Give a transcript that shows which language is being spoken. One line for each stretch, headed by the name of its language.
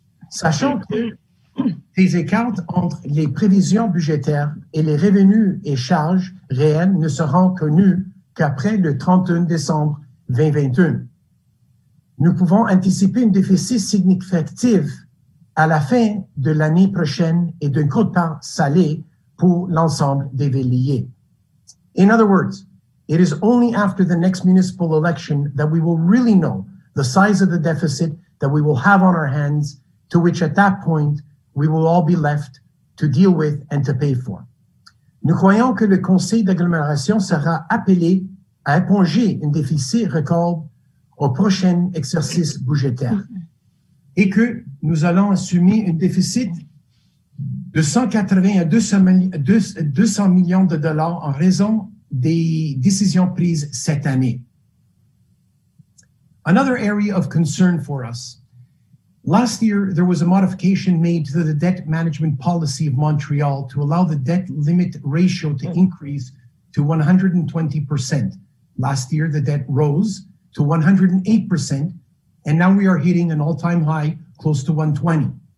French: Sachant que ces écarts entre les prévisions budgétaires et les revenus et charges réels ne seront connus qu'après le 31 décembre 2021. Nous pouvons anticiper un déficit significatif à la fin de l'année prochaine et d'une quote-part salée pour l'ensemble des villes liées.
English: In other words, it is only after the next municipal election that we will really know the size of the deficit that we will have on our hands, to which at that point, we will all be left to deal with and to pay for.
French: Nous croyons que le Conseil d'agglomération sera appelé à éponger un déficit record au prochain exercice budgétaire et que nous allons assumer un déficit de 180 à 200 millions de dollars en raison des décisions prises cette année.
English: Another area of concern for us. Last year, there was a modification made to the debt management policy of Montreal to allow the debt limit ratio to increase to 120%. Last year, the debt rose to 108%, and now we are hitting an all-time high close to 120.